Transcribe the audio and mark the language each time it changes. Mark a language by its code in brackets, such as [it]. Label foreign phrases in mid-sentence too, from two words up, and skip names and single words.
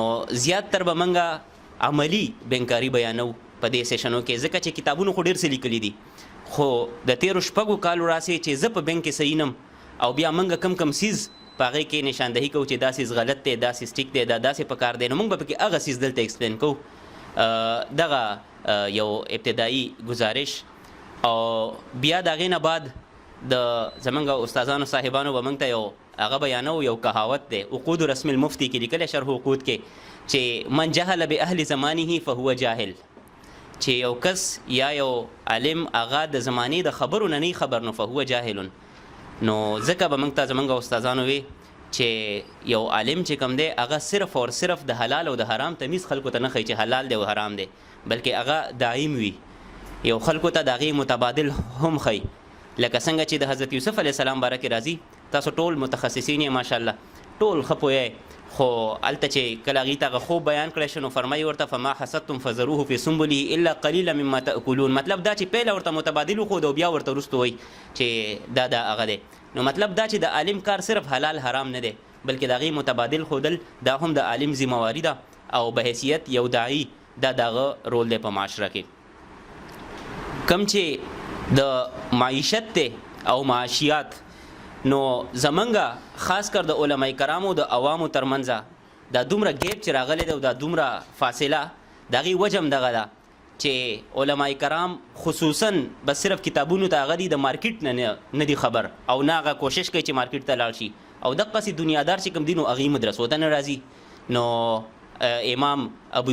[ps] زیات تر به موږ عملي بینکاري بیانو په دې سیشنو کې ځکه چې کتابونو خو ډېر څه لیکلي دي خو د تیرو شپږو کالو راسې چې زه په بینک کې صحیح نم او بیا موږ کم سیز په هغې کې نشاندهي کوو چې دا سیز غلط دی دا سیز ټیک دی دا داسې پکار دی نو موږ به پکې هغه سیز دلته ایکسپلین کوو دغه یو ابتدایي گزارش او بیا د هغې نه بعد د زمونږ استادانو صاحبانو به موږ ته یو هغه بیانو یو کهاوت دی عقود رسم المفتی کې لیکلی شرح عقود کې چې [ar] من جهل باهل زمانه فهو جاهل [ps] چې یو کس یا یو عالم هغه د زمانې د خبرو نه نه خبر نو [ar] فهو جاهل [ps] نو ځکه به موږ ته زمونږ استادانو وی چې یو عالم چې کوم دی هغه صرف او صرف د حلال او د حرام تمیز خلکو ته نه ښیي چې حلال دی او حرام دی بلکې هغه دایم وي یو خلکو ته د هغې متبادل هم ښیي لکه څنګه چې د حضرت یوسف [ar] علیه السلام [ps] باره کې راځي تاسو ټول متخصصین یې ماشاءالله ټول ښه پوهیئ خو هلته چې کله هغې ته هغه خوب بیان کړی شو نو فرمایي ورته [ar] فما حسدتم فذروه فی سنبله الا قلیلا مما تأکلون [ps] مطلب دا چې پیله ورته متبادل وښود او بیا ورته وروسته وایي چې دا هغه دی نو مطلب دا چې د عالم کار صرف حلال حرام نه دی بلکې د هغې متبادل ښودل دا هم د عالم ذمواري ده او په حیثیت یو داعي دا د هغه رول دی په معاشره کې کم چې د معیشت دی او معاشیات نو زمونږ خاص کر د علماء کرامو د عوامو ترمنځه دا دومره ګیپ چې راغلی دی او دا دومره فاصله د هغې وجه هم دغه ده چې علماء کرام خصوصا بس صرف کتابونو ته هغه دي د مارکیټ نه دي خبر او نه هغه کوشش کوي چې مارکیټ ته لاړ شي او دقسې دنیادار چې کوم دي نو هغې مدرسو ته نه راځي نو امام ابو